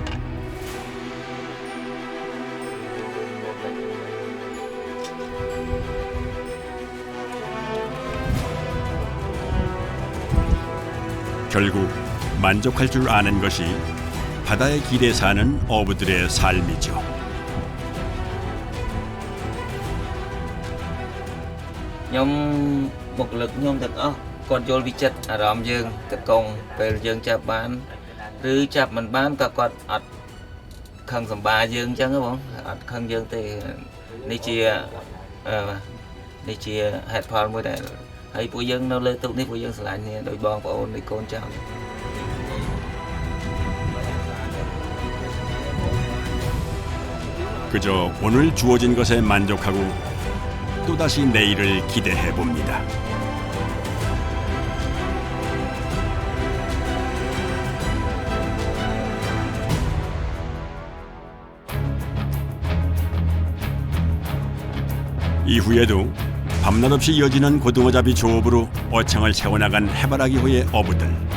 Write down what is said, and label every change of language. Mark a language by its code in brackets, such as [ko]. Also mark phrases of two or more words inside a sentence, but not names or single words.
[ko] 결국 만족할 줄 아는 것이 바다의 길에 사는 어부들의 삶이죠. [km] ខ្ញុំបុគ្គលិកខ្ញុំទាំងអស់គាត់យល់វិចិត្រអារម្មណ៍យើងតកងពេលយើងចាប់បានឬចាប់មិនបានក៏គាត់អត់ខឹងសម្បាយើងអញ្ចឹងហ៎បងអត់ខឹងយើងទេនេះជាហេតុផលមួយដែលហើយពួកយើងនៅលើទូកនេះពួកយើងស្រឡាញ់គ្នាដោយបងប្អូននៃកូនចៅ [ko] 그저 오늘 주어진 것에 만족하고 또다시 내일을 기대해 봅니다. 이후에도 밤낮 없이 이어지는 고등어잡이 조업으로 어창을 채워나간 해바라기호의 어부들.